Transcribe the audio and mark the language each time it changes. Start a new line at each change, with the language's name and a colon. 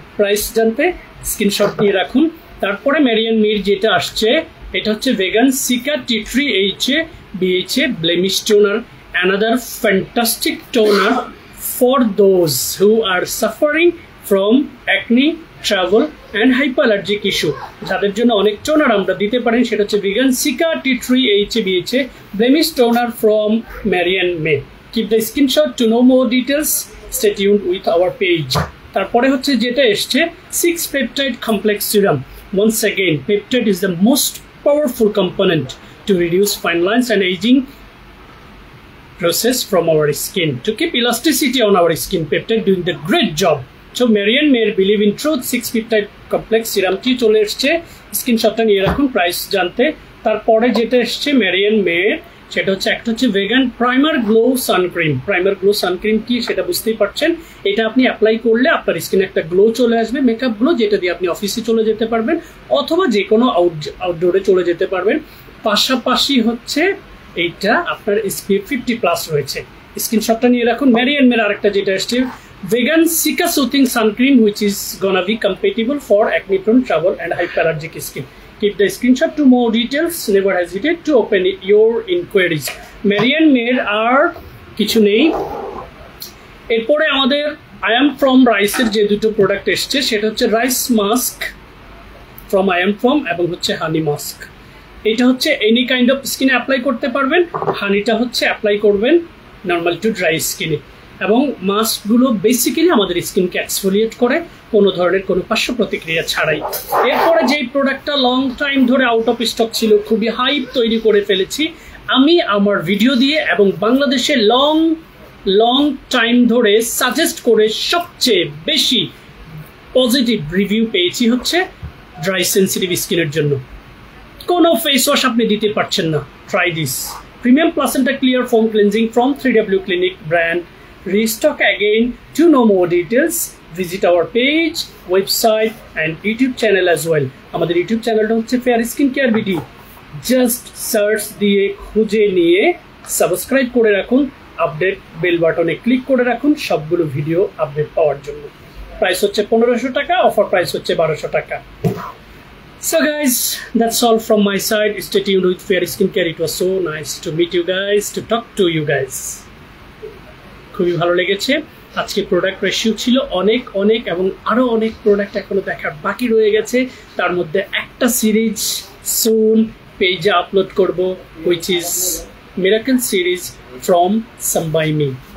Bangla: Price জানতে screenshot নিয়ে রাখুন। তারপরে মেরিয়ান মের যেটা আসছে এটা হচ্ছে
English: Vegan cica T3HA BHA blemish toner, another fantastic toner for those who are suffering from acne, travel and hyperallergic issue.
Bangla: যাদের জন্য অনেক টোনার আমরা দিতে পারেন সেটা হচ্ছে vegan seeker T3HA BHA blemish toner from মেরিয়ান May.
English: Keep the screenshot to know more details. Stay tuned with our page.
Bangla: তারপরে হচ্ছে যেটা এসছে 6 peptide complex serum.
English: Once again, peptide is the most powerful component to reduce fine lines and aging process from our skin. To keep elasticity on our skin, peptide doing the great job. So Marian Mayer Believe in Truth 6 peptide complex serum
Bangla: টি চলে এসেছে, স্ক্রিনশটটা নিয়ে রাখুন price জানতে। তারপরে যেটা এসেছে Marian Mayer, সেটা হচ্ছে একটা হচ্ছে vegan primer glow sun cream. Primer glow sun cream কি সেটা বুঝতেই পারছেন, এটা আপনি অ্যাপ্লাই করলে আপনার স্কিনে একটা গ্লো চলে আসবে, মেকআপ গ্লো, যেটা দিয়ে আপনি অফিসে চলে যেতে পারবেন অথবা যে কোনো আউটডোরে চলে যেতে পারবেন। পাশাপাশি হচ্ছে এইটা আপনার SPF 50+ রয়েছে, স্ক্রিনশটটা নিয়ে রাখুন।
English: Marian Mayer
Bangla: আরেকটা যেটা এসেছে
English: vegan Cica soothing sun cream which is gonna be compatible for acne prone, travel and hyperallergic skin. Keep the screenshot to more details, never hesitate to open your inquiries.
Bangla: Marian Mayer আর কিছু নেই। এরপরে আমাদের I am from রাইসের যে দুটো product এসছে সেটা হচ্ছে rice mask from I am from এবং হচ্ছে হানি মাস্ক। এটা হচ্ছে এনি কাইন্ড অফ স্কিনে অ্যাপ্লাই করতে পারবেন, হানিটা হচ্ছে অ্যাপ্লাই করবেন নর্মাল টু ড্রাই স্কিনে। এবং মাস্কগুলো বেসিক্যালি আমাদের স্কিনকে এক্সফোলিয়েট করে কোনো ধরনের কোনো পার্শ্ব প্রতিক্রিয়া ছাড়াই। এরপরে যেই প্রোডাক্টটা লং টাইম ধরে আউট অফ স্টক ছিল, খুবই হাইপ তৈরি করে ফেলেছি আমি আমার ভিডিও দিয়ে এবং বাংলাদেশে লং টাইম ধরে সাজেস্ট করে সবচেয়ে বেশি পজিটিভ রিভিউ পেয়েছি হচ্ছে ড্রাই সেন্সিটিভ স্কিনের জন্য। কোনো ফেস ওয়াশ আপনি দিতে পারছেন না,
English: Try this premium placenta clear foam cleansing from 3W Clinic brand. Restock again. To know more details, visit our page, website and YouTube channel as well.
Bangla: আমাদের ইউটিউব চ্যানেলটা হচ্ছে fair skin care BD. Just search দিয়ে খুঁজে নিয়ে subscribe করে রাখুন, update bell বাটনে click করে রাখুন সবগুলো ভিডিও আপডেট পাওয়ার জন্য। প্রাইস হচ্ছে 1500 টাকা, অফার প্রাইস হচ্ছে 1200 টাকা।
English: So guys, that's all from my side. Stay tuned with Fair Skin Care. It was so nice to meet you guys, to talk to you guys.
Bangla: খুবই ভালো লেগেছে। আজকে product ratio ছিল অনেক এবং আরো অনেক প্রোডাক্ট এখনো দেখার বাকি রয়ে গেছে। তার মধ্যে একটা সিরিজ সুন পেজে আপলোড করব,
English: which is
Bangla: Miracle series from Some by Me.